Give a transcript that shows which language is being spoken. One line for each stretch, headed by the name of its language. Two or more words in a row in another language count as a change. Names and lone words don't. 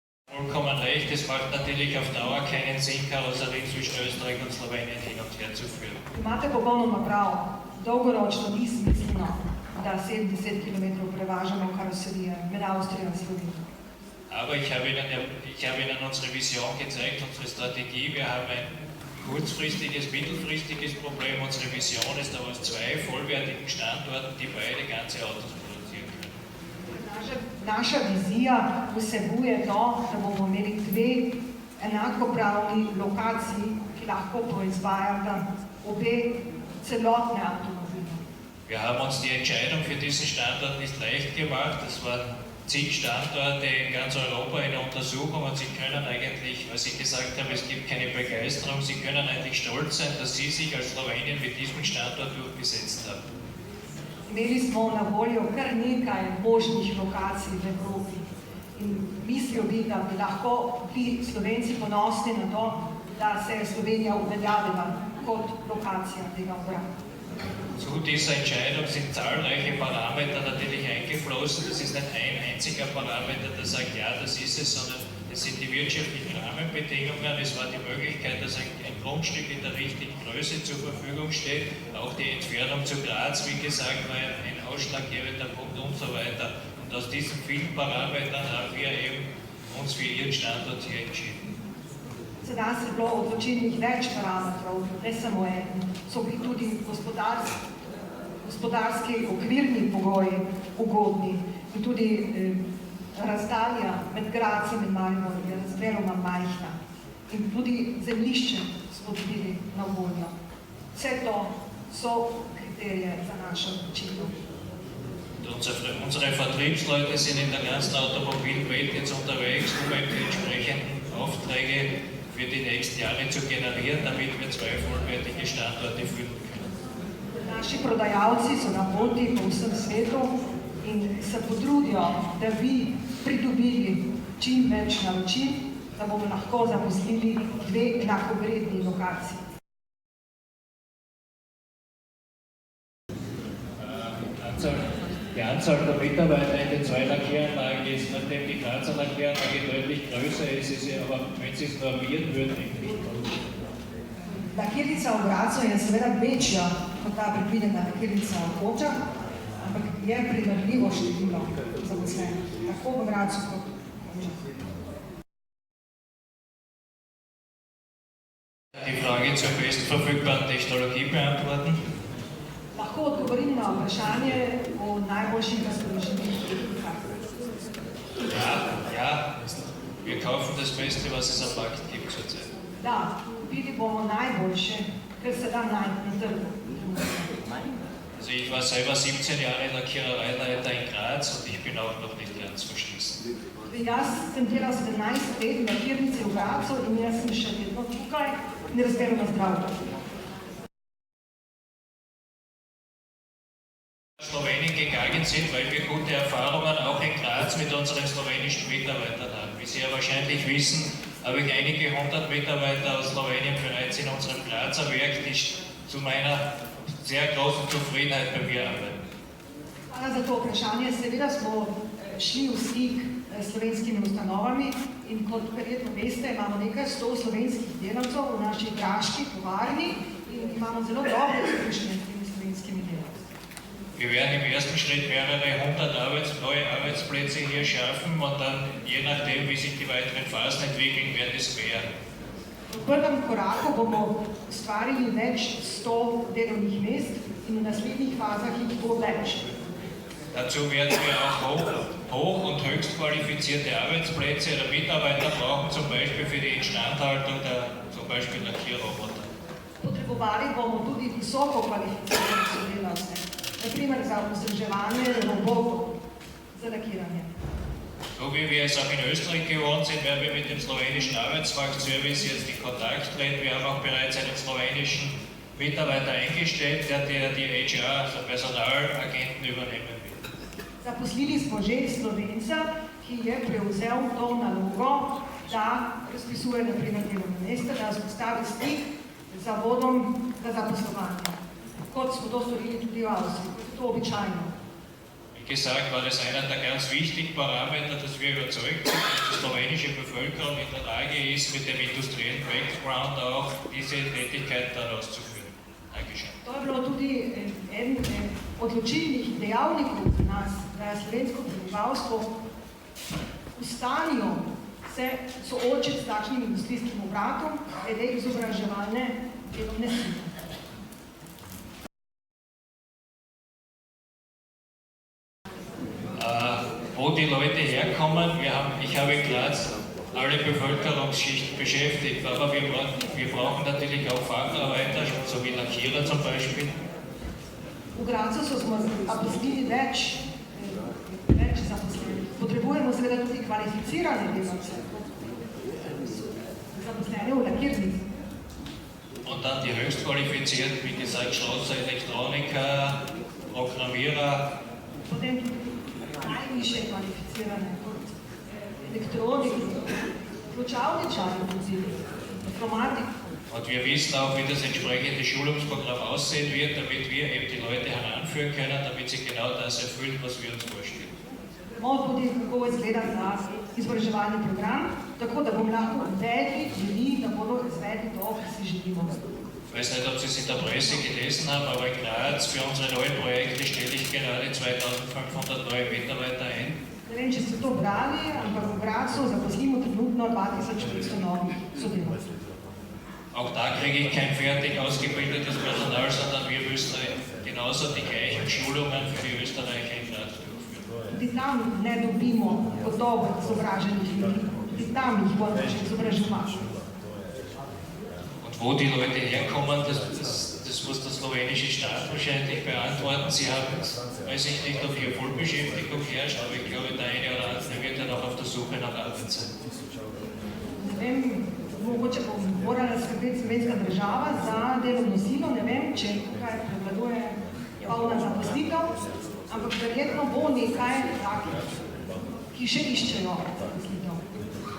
German: Vollkommen recht, es macht natürlich auf Dauer keinen Sinn, Karosserien zwischen Österreich und Slowenien hin und her zu führen.
Slovenian: Imate popolnoma prav, dolgoročno ni smiselno, da 70 km prevažamo karoserije med Avstrijo in Slovenijo.
German: Aber ich habe Ihnen unsere Vision gezeigt, unsere Strategie. Wir haben ein kurzfristiges, mittelfristiges Problem. Unsere Vision ist aber aus 2 vollwertigen Standorten, die beide ganze Autos produzieren können.
Slovenian: Naša vizija vsebuje to, da bomo imeli 2 enakopravni lokaciji, ki lahko proizvajata obe celotne avtomobile.
German: Wir haben uns die Entscheidung für diesen Standort nicht leicht gemacht. Das waren zig Standorte in ganz Europa in der Untersuchung und Sie können eigentlich, was ich gesagt habe, es gibt keine Begeisterung, Sie können eigentlich stolz sein, dass Sie sich als Slowenien mit diesem Standort durchgesetzt haben.
Slovenian: Imeli smo na voljo kar nekaj možnih lokacij v Evropi in mislil bi, da bi lahko bili Slovenci ponosni na to, da se je Slovenija uveljavila kot lokacija tega obrata.
German: Zu dieser Entscheidung sind zahlreiche Parameter natürlich eingeflossen. Das ist nicht ein einziger Parameter, der sagt, ja, das ist es, sondern es sind die wirtschaftlichen Rahmenbedingungen. Es war die Möglichkeit, dass ein Grundstück in der richtigen Größe zur Verfügung steht. Auch die Entfernung zu Graz, wie gesagt, war ein ausschlaggebender Punkt und so weiter. Und aus diesen vielen Parametern haben wir eben uns für Ihren Standort hier entschieden.
Slovenian: Sedaj se je bilo odločilnih več parametrov, ne samo en, so bili tudi gospodarski okvirni pogoji ugodni in tudi razdalja med Grazom in Mariborom je razmeroma majhna in tudi zemljišče smo dobili na voljo. Vse to so kriterije za našo odločitev.
German: Unsere Vertriebsleute sind in der ganzen Automobilwelt jetzt unterwegs, um die entsprechenden Aufträge für die nächsten Jahre zu generieren, damit wir 2 vollwertige Standorte führen können.
Slovenian: Naši prodajalci so na poti po vsem svetu in se potrudijo, da bi pridobili čim več naročil, da bomo lahko zaposlili 2 enakovredni lokaciji.
German: Die Anzahl der Mitarbeiter in den 2 Lackieranlagen ist, nachdem die Grazer Lackieranlage deutlich größer ist, aber wenn Sie es normieren würden, nicht groß.
Slovenian: Lakirnica v Grazu je seveda večja kot ta predvidena lakirnica v Hočah, ampak je primerljivo število zaposlenih, tako v Grazu kot v Hočah.
German: Die Frage zur bestverfügbaren Technologie beantworten.
Slovenian: Lahko odgovorim na vprašanje o najboljših razpoložljivih tehnikah.
German: Ja, wir kaufen das Beste, was es am Markt gibt zurzeit.
Slovenian: Da, kupili bomo najboljše, kar se da najti na trgu.
German: Also ich war selber 17 Jahre Lackiererleiter in Graz und ich bin auch noch nicht ganz verschlissen.
Slovenian: Jaz sem delal 17 let v lakirnici v Grazu in jaz sem še vedno tukaj in razmeroma zdrav.
German: Slowenien gegangen sind, weil wir gute Erfahrungen auch in Graz mit unseren slowenischen Mitarbeitern haben. Wie Sie ja wahrscheinlich wissen, habe ich einige 100 Mitarbeiter aus Slowenien bereits in unserem Grazer Werk, die zu meiner sehr großen Zufriedenheit bei mir arbeiten.
Slovenian: Hvala za to vprašanje. Seveda smo šli v stik s slovenskimi ustanovami in kot verjetno veste, imamo nekaj 100 slovenskih delavcev v naši graški tovarni in imamo zelo dobre izkušnje s temi slovenskimi delavci.
German: Wir werden im ersten Schritt mehrere 100 neue Arbeitsplätze hier schaffen und dann, je nachdem, wie sich die weiteren Phasen entwickeln, werden es mehr.
Slovenian: V prvem koraku bomo ustvarili več 100 delovnih mest in v naslednjih fazah jih bo več.
German: Dazu werden wir auch hoch- und höchst qualifizierte Arbeitsplätze oder Mitarbeiter brauchen, zum Beispiel für die Instandhaltung der zum Beispiel Lackierroboter.
Slovenian: Potrebovali bomo tudi visoko kvalificirane sodelavce, na primer za vzdrževanje robotov za lakiranje.
German: So wie wir es auch in Österreich gewohnt sind, werden wir mit dem slowenischen Arbeitsmarktservice jetzt in Kontakt treten. Wir haben auch bereits einen slowenischen Mitarbeiter eingestellt, der die HR, also Personalagenten, übernehmen wird.
Slovenian: Zaposlili smo že Slovenca, ki je prevzel to nalogo, da razpisuje na primer delovna mesta, da vzpostavi stik z zavodom za zaposlovanje, kot smo to storili tudi v Avstriji, kot je to običajno.
German: Wie gesagt, war das einer der ganz wichtigen Parameter, dass wir überzeugt sind, dass die slowenische Bevölkerung in der Lage ist, mit dem industriellen Background auch diese Tätigkeit dann auszuführen. Dankeschön.
Slovenian: To je bilo tudi eden odločilnih dejavnikov za nas, da je slovensko prebivalstvo v stanju se soočiti s takšnim industrijskim obratom, glede izobraževalne delovne sile.
German: Wo die Leute herkommen, ich habe in Graz alle Bevölkerungsschichten beschäftigt, aber wir brauchen natürlich auch Facharbeiter, so wie Lackierer zum Beispiel.
Slovenian: V Gracu smo zaposlili več zaposlenih. Potrebujemo seveda tudi kvalificirane delavce, zaposlene v lakirnici.
German: Und dann die höchstqualifizierten, wie gesagt, Schlosser, Elektroniker, Programmierer.
Slovenian: Potem najviše kvalificirane kot elektroniki, pločavničari, informatik.
German: Und wir wissen auch, wie das entsprechende Schulungsprogramm aussehen wird, damit wir eben die Leute heranführen können, damit sie genau das erfüllen, was wir uns vorstellen.
Slovenian: Vemo tudi, kako izgleda ta izobraževalni program, tako da bomo lahko uvedli ljudi, da bodo izvedli to, kar si želimo.
German: Ich weiß nicht, ob Sie es in der Presse gelesen haben, aber in Graz für unsere neuen Projekte stelle ich gerade 2500 neue Mitarbeiter ein.
Slovenian: Ne vem, če ste to brali, ampak v Gracu zaposlimo trenutno 2500 novih sodelavcev.
German: Auch da kriege ich kein fertig ausgebildetes Personal, sondern wir müssen genauso die gleichen Schulungen für die Österreicher in Graz durchführen.
Slovenian: Tudi tam ne dobimo gotovo izobraženih ljudi, tudi tam jih bomo še izobraževati.
German: Wo die Leute herkommen, das muss der slowenische Staat wahrscheinlich beantworten. Sie haben, weiß ich nicht, ob hier Vollbeschäftigung herrscht, aber ich glaube, der eine oder andere wird dann auch auf der Suche nach Arbeit sein.
Slovenian: Ne vem, mogoče bo morala skrbeti slovenska država za delovno silo, ne vem, če tukaj prevladuje polna zaposlitev, ampak verjetno bo nekaj takih, ki še iščejo zaposlitev.